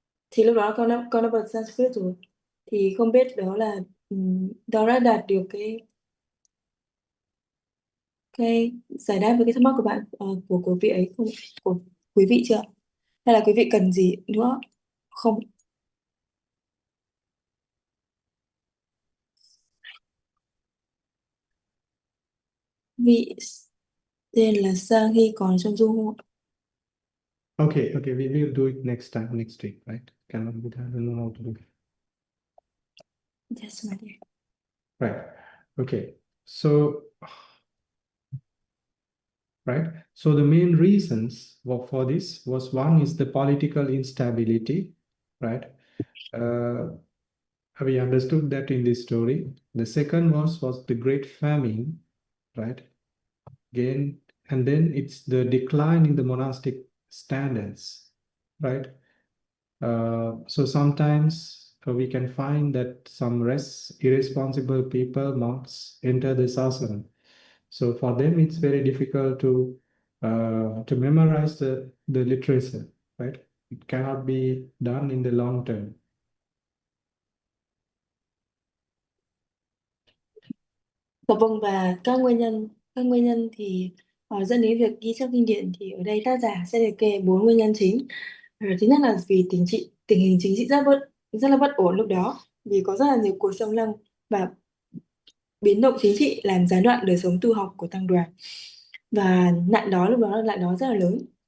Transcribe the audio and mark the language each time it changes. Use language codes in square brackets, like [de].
[vi] thì lúc đó con đã bật Sanskrit rồi, thì không biết đó là đó đã đạt được cái giải đáp với cái thắc mắc của bạn, của vị ấy không, của quý vị chưa, hay là quý vị cần gì nữa không? Vị tên là Sanghi còn trong du không ạ? [en] Okay, we will do it next week, right? Cannot be done. I don't know how to do it. Yes, my dear. Right. Okay. So, right. So the main reasons for this was, one is the political instability, right? We understood that in this story. The second was the Great Famine, right? Again, and then it's the decline in the monastic standards, right? So sometimes we can find that some irresponsible people, monks, enter the sasana. So for them, it's very difficult to memorize the literature, right? It cannot be done in the long term. [vi] Dạ vâng, và các nguyên nhân thì dẫn đến việc ghi chép kinh điển, thì ở đây tác giả sẽ liệt kê 4 nguyên nhân chính. Thứ nhất là vì tình hình chính trị rất là bất ổn lúc đó, vì có rất là nhiều cuộc xâm lăng và biến động chính trị làm gián đoạn đời sống tu học của tăng đoàn, và lúc đó nạn đó rất là lớn.